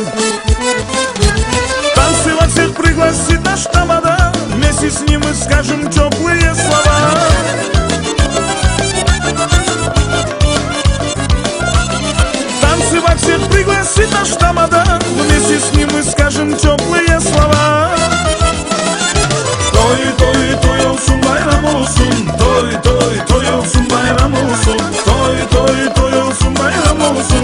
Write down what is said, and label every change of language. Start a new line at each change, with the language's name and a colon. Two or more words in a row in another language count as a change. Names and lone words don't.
Russian: Танцевать всех пригласит наш тамада, вместе с ним мы скажем теплые слова. Танцевать всех пригласит наш тамада, вместе с ним мы скажем теплые слова.
Azerbaijani: Toy olsun, bayram olsun. Toy olsun, bayram olsun. Toy olsun, bayram olsun.